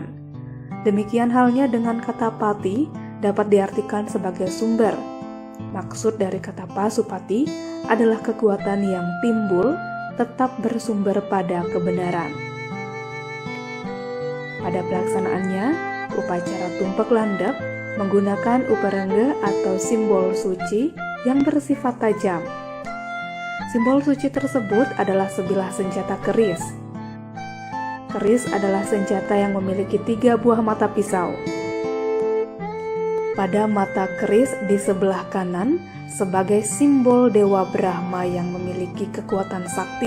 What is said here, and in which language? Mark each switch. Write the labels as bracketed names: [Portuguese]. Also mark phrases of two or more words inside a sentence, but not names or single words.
[Indonesian] Demikian halnya dengan kata pati dapat diartikan sebagai sumber. Maksud dari kata pasupati adalah kekuatan yang timbul tetap bersumber pada kebenaran. Pada pelaksanaannya, upacara tumpek landep menggunakan uparengga atau simbol suci yang bersifat tajam. Simbol suci tersebut adalah sebilah senjata keris. Keris adalah senjata yang memiliki 3 buah mata pisau. Pada mata keris di sebelah kanan sebagai simbol Dewa Brahma yang memiliki kekuatan sakti.